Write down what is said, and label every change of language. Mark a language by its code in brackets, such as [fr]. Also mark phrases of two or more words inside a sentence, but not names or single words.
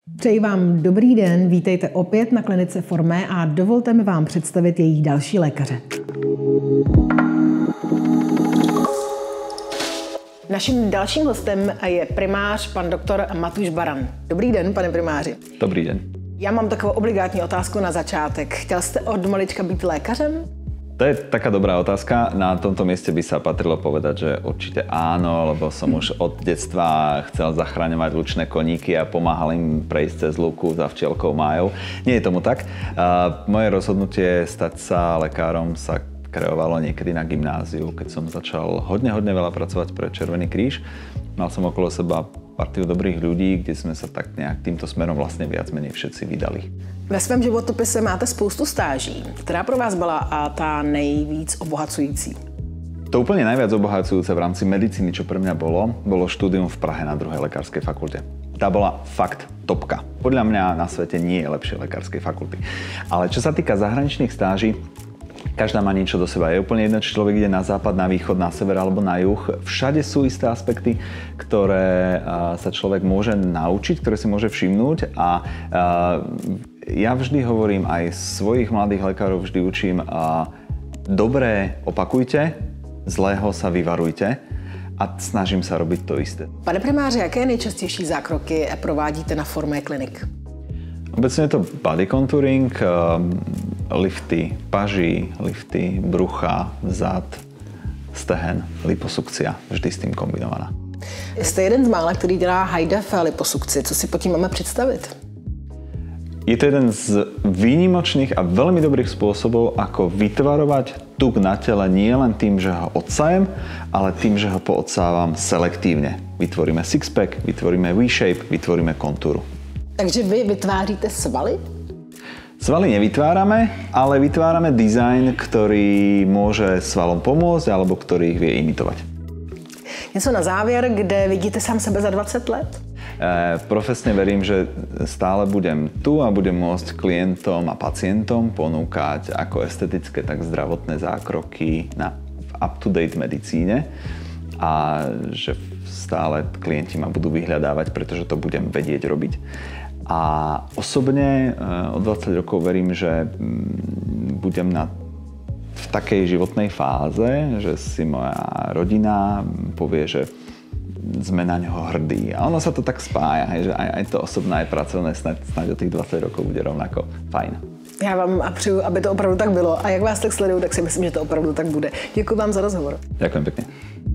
[cs] Přeji vám dobrý den, vítejte opět na klinice Formé a dovolte mi vám představit její další lékaře. Naším dalším hostem je primář pan doktor Matúš Baran. Dobrý den, pane primáři. Dobrý den. Já mám takovou obligátní otázku na začátek. Chtěl jste od malička být lékařem? [sk] To je taká dobrá otázka. Na tomto mieste by sa patrilo povedať, že určite áno, lebo som už od detstva chcel zachraňovať lučné koníky a pomáhal im prejsť cez lúku za včielkou májou. Nie je tomu tak. Moje rozhodnutie stať sa lekárom sa kreovalo niekedy na gymnáziu, keď som začal hodne veľa pracovať pre Červený kríž. Mal som okolo seba partiu dobrých ľudí, kde sme sa tak nejak týmto smerom vlastne viac menej všetci vydali. [cs] Ve svém životopise máte spoustu stáží. Která pro vás byla ta nejvíc obohacující? [sk] To úplne najviac obohacujúce v rámci medicíny, čo pre mňa bolo štúdium v Prahe na 2. lekárskej fakulte. Tá bola fakt topka. Podľa mňa na svete nie je lepšie lekárskej fakulty. Ale čo sa týka zahraničných stáží, každá má niečo do seba. Je úplne jedno, či človek ide na západ, na východ, na sever alebo na juh. Všade sú isté aspekty, ktoré sa človek môže naučiť, ktoré si môže všimnúť a ja vždy hovorím, aj svojich mladých lekárov vždy učím, dobré opakujte, zlého sa vyvarujte a snažím sa robiť to isté. [cs] Pane primáře, jaké nejčastější zákroky provádíte na Formé klinik? [sk] Obecne je to [en] body contouring, [sk] lifty paží, lifty brucha, zad, stehen, liposukcia, vždy s tým kombinovaná. [cs] Jste jeden z mála, který dělá high-def liposukci. Co si pod tím máme představit? [sk] Je to jeden z výnimočných a veľmi dobrých spôsobov, ako vytvarovať tuk na tele nie len tým, že ho odsajem, ale tým, že ho poodsávam selektívne. Vytvoríme six-pack, vytvoríme V-shape, vytvoríme kontúru. [cs] Takže vy vytváříte svaly? [sk] Svaly nevytvárame, ale vytvárame dizajn, ktorý môže svalom pomôcť alebo ktorý ich vie imitovať. [cs] Něco na závěr, kde vidíte sám sebe za 20 let? [sk] Profesne verím, že stále budem tu a budem môcť klientom a pacientom ponúkať ako estetické, tak zdravotné zákroky v up-to-date medicíne a že stále klienti ma budú vyhľadávať, pretože to budem vedieť robiť. A osobne o 20 rokov verím, že budem v takej životnej fáze, že si moja rodina povie, že sme na ňoho hrdí. A ono sa to tak spája, že aj to osobné, aj pracovné snáď o tých 20 rokov bude rovnako fajn. [cs] Já vám a přeju, aby to opravdu tak bylo. A jak vás tak sleduju, tak si myslím, že to opravdu tak bude. Děkuji vám za rozhovor. [sk] Ďakujem pekne.